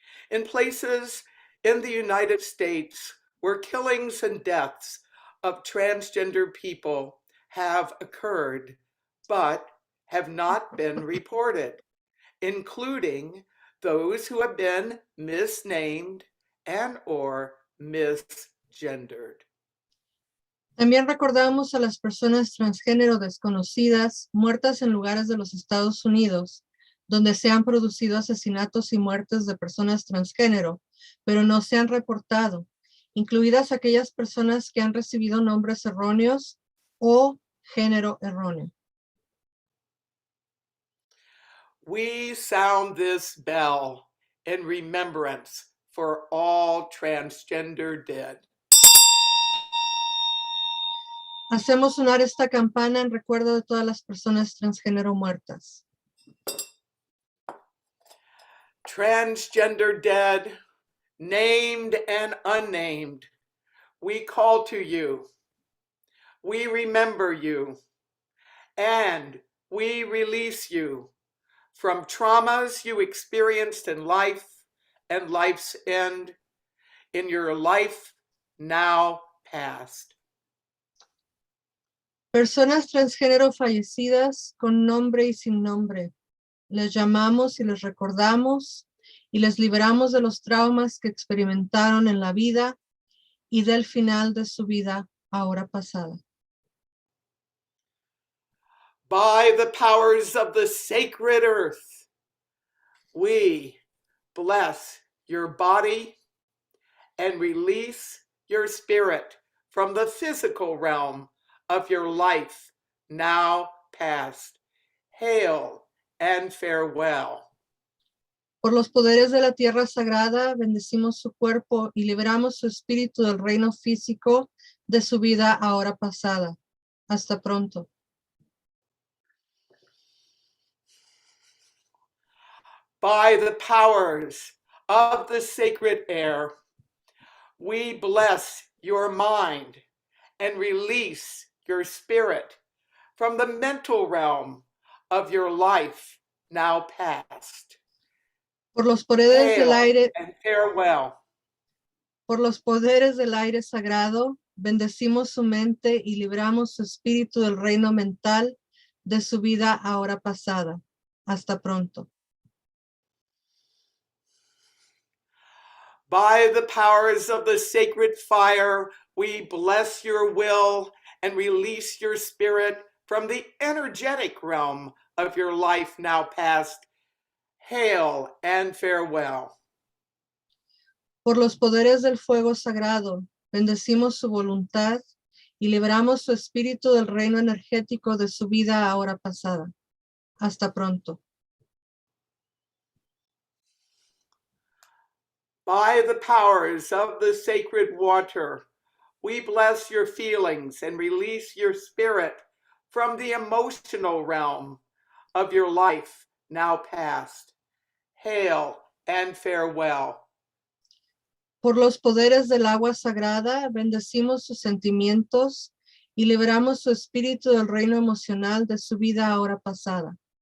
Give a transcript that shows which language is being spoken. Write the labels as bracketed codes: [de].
[en] In places in the United States where killings and deaths of transgender people have occurred, but have not been reported, including those who have been misnamed and or misgendered. [es] También recordamos a las personas transgénero desconocidas muertas en lugares de los Estados Unidos, donde se han producido asesinatos y muertes de personas transgénero, pero no se han reportado, incluidas aquellas personas que han recibido nombres erróneos o género erróneo. [en] We sound this bell in remembrance for all transgender dead. [es] Hacemos sonar esta campana en recuerdo de todas las personas transgénero muertas. [en] Transgender dead, named and unnamed, we call to you. We remember you, and we release you from traumas you experienced in life and life's end, in your life now past. [es] Personas transgénero fallecidas con nombre y sin nombre. Les llamamos y les recordamos y les liberamos de los traumas que experimentaron en la vida y del final de su vida ahora pasada. [en] By the powers of the sacred earth, we bless your body and release your spirit from the physical realm of your life now past. Hail and farewell. [es] Por los poderes de la tierra sagrada, bendecimos su cuerpo y liberamos su espíritu del reino físico de su vida ahora pasada. Hasta pronto. [en] By the powers of the sacred air, we bless your mind and release your spirit from the mental realm of your life now past. [es] Por los poderes del aire, [en] and farewell. [es] por los poderes del aire sagrado, bendecimos su mente y libramos su espíritu del reino mental de su vida ahora pasada. Hasta pronto. [en] By the powers of the sacred fire, we bless your will and release your spirit from the energetic realm of your life now past. Hail and farewell. [es] Por los poderes del fuego sagrado, bendecimos su voluntad y libramos su espíritu del reino energético de su vida ahora pasada. Hasta pronto. [en] By the powers of the sacred water, we bless your feelings and release your spirit from the emotional realm of your life now past. Hail and farewell. [es] Por los poderes del agua sagrada, bendecimos sus sentimientos y liberamos su espíritu del reino emocional de su vida ahora pasada.